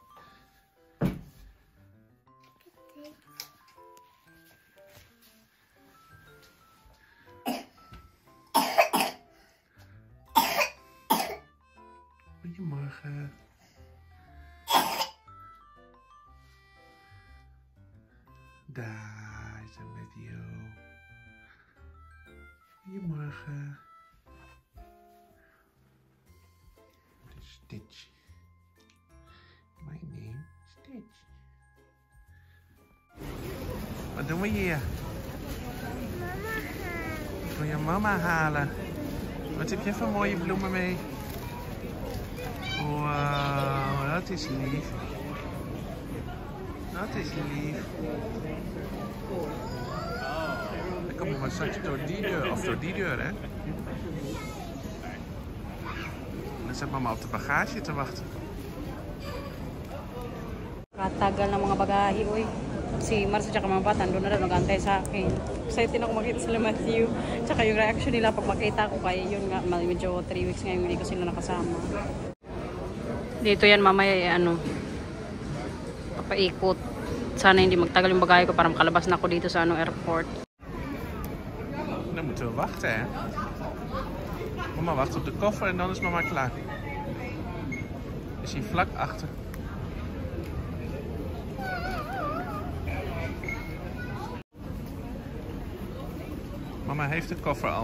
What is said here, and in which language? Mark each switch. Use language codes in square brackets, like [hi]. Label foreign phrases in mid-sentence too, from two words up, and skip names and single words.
[nl] Goedemorgen. Daar is het met jou. Goedemorgen. Stitch. [en] My name is Stitch. [nl] Wat doen we hier? Ik wil je mama halen. Wat heb je voor mooie bloemen mee? Wow, dat is lief. Dat is lief. Dan kom je maar straks door die deur, of door die deur, hè? Dan zit mama op de bagage te wachten. [tl] Katagal ng mga bagahe, uy. Si Marcel at mga bata, doon na lang nag-antay sa akin. Excited ako makita sila Matthew. Tsaka yung reaction nila pag makita ko kaya yun nga, medyo 3 weeks ngayon hindi ko sila nakasama. Dito yan mamaya papaikot. Sana hindi magtagal yung bagahe ko para makalabas na ako dito sa airport. [nl] Dan moeten we wachten, hè? Mama wacht op de koffer en dan is mama klaar. Is hier vlak achter. Mama heeft de koffer al.